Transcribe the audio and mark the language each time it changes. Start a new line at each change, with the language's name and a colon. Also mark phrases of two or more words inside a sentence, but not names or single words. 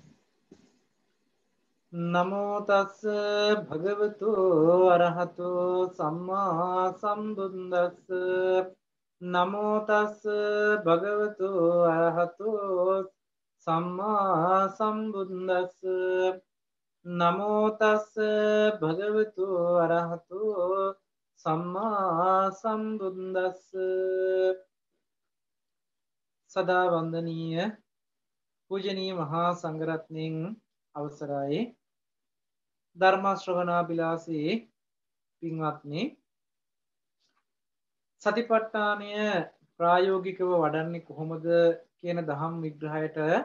Pali: නමෝ තස්ස භගවතු අරහතෝ සම්මා සම්බුද්දස්ස නමෝ තස්ස භගවතු අරහතෝ සම්මා සම්බුද්දස්ස නමෝ තස්ස භගවතු අරහතෝ සම්මා සම්බුද්දස්ස
Sinhala: සදා වන්දනීය පූජනීය මහා සංඝරත්නයන් අවසරයි ධර්ම ශ්‍රවණාබිලාසී පින්වත්නි සතිපට්ඨානය ප්‍රායෝගිකව වඩන්නේ කොහොමද කියන දහම් විග්‍රහයට